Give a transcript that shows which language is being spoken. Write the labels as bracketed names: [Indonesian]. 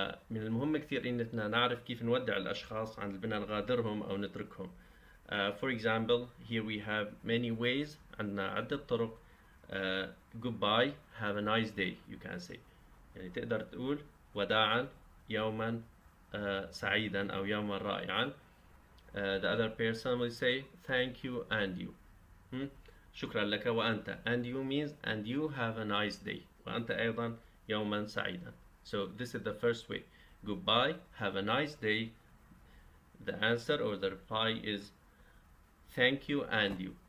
[Arabic] من المهم كثير إننا نعرف كيف نودع الأشخاص عند بدنا نغادرهم أو نتركهم. [English] For example, here we have many ways. [Arabic] عندنا عدة طرق. [English] Goodbye, have a nice day, you can say. [Arabic] يعني تقدر تقول وداعا، يوما سعيدا أو يوما رائعا. [English] The other person will say thank you and you. [Arabic] شكرا لك وأنت. [English] And you means and you have a nice day. [Arabic] وأنت أيضا يوما سعيدا. [English] So this is the first way. Goodbye, have a nice day. The answer or the reply is thank you and you.